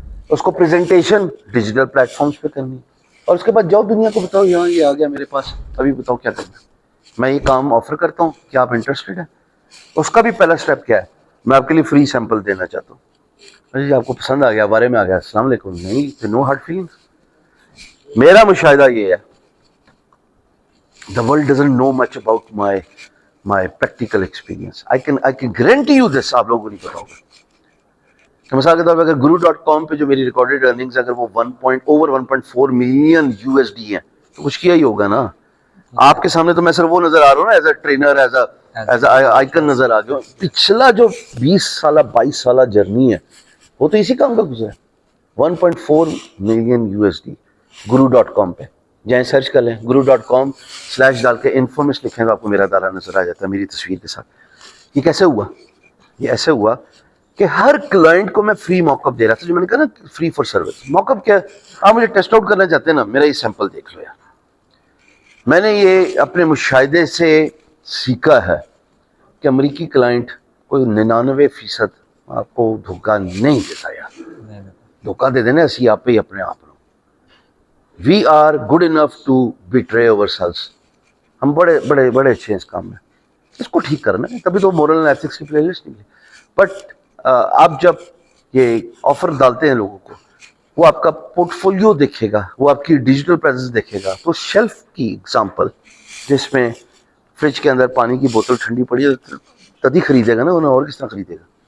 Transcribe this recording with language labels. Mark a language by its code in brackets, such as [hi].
[ur] اس کو presentation digital plate forms پہ کرنی, اور اس کے بعد جاؤ دنیا کو بتاؤ یہاں یہ آ گیا میرے پاس, ابھی بتاؤ کیا کرنا. میں یہ کام آفر کرتا ہوں, کیا آپ انٹرسٹڈ ہیں؟ اس کا بھی پہلا سٹیپ کیا ہے, میں آپ کے لیے فری سیمپل دینا چاہتا ہوں. جی آپ کو پسند آ گیا, بارے میں آ گیا, السلام علیکم. [en] نہیں, no hard feelings. [ur] میرا مشاہدہ یہ ہے, [en] the world doesn't know much about my practical experience. I can guarantee you this, [ur] آپ لوگوں کو نہیں پتا ہوگا. مثال کے طور پہ اگر guru.com پہ جو میری ریکارڈیڈ ارننگز اگر وہ over 1.4 ملین USD ہیں, تو کچھ کیا ہی ہوگا نا. آپ کے سامنے تو میں صرف وہ نظر آ رہا ہوں نا, [en] as a trainer, as a icon [ur] نظر آ گیا. پچھلا جو 20 سالہ 22 سالہ جرنی ہے وہ تو اسی کام کا گزرا ہے. 1.4 ملین USD guru.com پہ جائیں, سرچ کر لیں, guru.com/ ڈال کے انفارمیشن لکھیں تو آپ کو میرا دارا نظر آ جاتا ہے میری تصویر کے ساتھ. یہ کیسے ہوا؟ یہ ایسے ہوا کہ ہر کلائنٹ کو میں فری موک اپ دے رہا تھا, جو میں نے کہا نا [en] Free for service. [ur] موک اپ کیا, آپ مجھے ٹیسٹ آؤٹ کرنا چاہتے ہیں نا, میرا یہ سیمپل دیکھ لو یار. میں نے یہ اپنے مشاہدے سے سیکھا ہے کہ امریکی کلائنٹ کوئی 99% آپ کو دھوکہ نہیں دیتا یار. دھوکہ دے دینا اسی آپ پہ ہی اپنے آپ. [en] We are good enough to betray ourselves. [ur] ہم بڑے بڑے بڑے اچھے ہیں اس کام میں. اس کو ٹھیک کرنا ہے, تبھی تو مورل اینڈ ایتھکس کی پلے لسٹ نکلی. بٹ آپ جب یہ آفر ڈالتے ہیں لوگوں کو, وہ آپ کا پورٹ فولیو دیکھے گا, وہ آپ کی ڈیجیٹل پریزنس دیکھے گا. تو شیلف کی اگزامپل جس میں فریج کے اندر پانی کی بوتل ٹھنڈی پڑی ہے, تبھی خریدے گا نا, انہیں اور کس طرح خریدے گا.